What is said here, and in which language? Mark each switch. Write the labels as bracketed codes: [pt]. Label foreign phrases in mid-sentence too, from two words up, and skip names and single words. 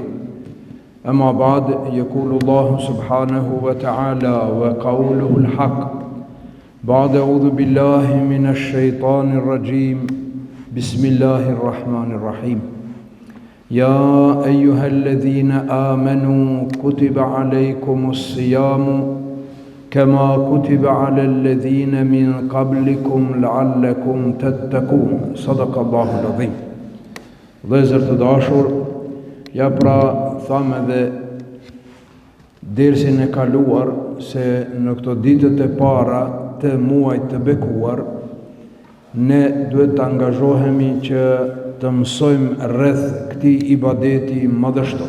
[ar] أما بعد، يقول الله سبحانه وتعالى وقوله الحق بعد أعوذ بالله من الشيطان الرجيم بسم الله الرحمن الرحيم. يا أيها الذين آمنوا كتب عليكم الصيام كما كتب على الذين من قبلكم لعلكم تتقون. صدق الله العظيم. [sq] Vëllezër të dashur, ja pra thamë dhe dersin e kaluar se në këto ditët e para të muajit të bekuar ne duhet të angazhohemi që të mësojmë rreth këtij ibadeti madhështor.